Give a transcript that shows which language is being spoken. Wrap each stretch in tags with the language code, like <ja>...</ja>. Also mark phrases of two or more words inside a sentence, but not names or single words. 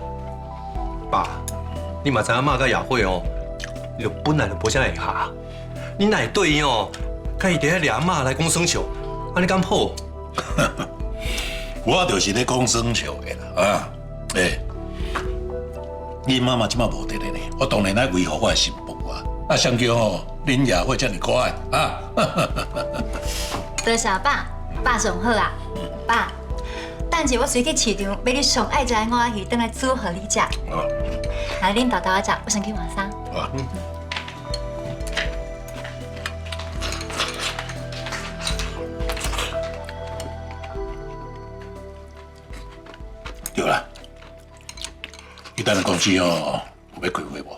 <nan>爸，你嘛知影妈甲雅慧哦，就本来就无啥会合，你哪会对伊哦，甲伊伫遐掠妈来讲耍笑，安尼敢好？我就是咧讲耍笑的啦，啊，诶，恁妈妈即马无伫咧呢，我当然来维护我的幸福啊，啊，相叫哦，恁雅慧遮尼可爱啊，多谢爸，爸上好啊，爸，等下我随去市场买你上爱食的午仔鱼，回来煮互你食。来，恁豆豆仔食，我先去换衫。啊。对啦，伊等下公司哦有要开会无？</nan>